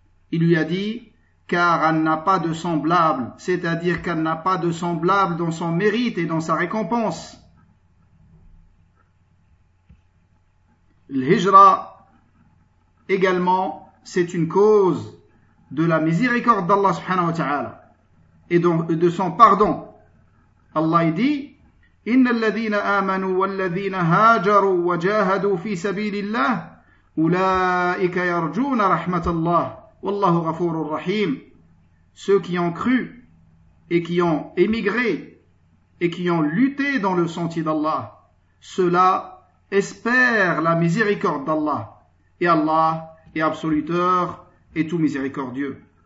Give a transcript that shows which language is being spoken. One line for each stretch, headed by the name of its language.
French: Il lui a dit, car elle n'a pas de semblable, c'est-à-dire qu'elle n'a pas de semblable dans son mérite et dans sa récompense. L'hijra, également, c'est une cause de la miséricorde d'Allah subhanahu wa ta'ala et de son pardon. Allah dit:
Arabic: إن الذين آمنوا والذين هاجروا وجاهدوا في سبيل الله أولئك يرجون رحمة الله والله غفور رحيم.
French: Ceux qui ont cru et qui ont émigré et qui ont lutté dans le sentier d'Allah, ceux-là espèrent la miséricorde d'Allah, et Allah est absoluteur et tout miséricordieux.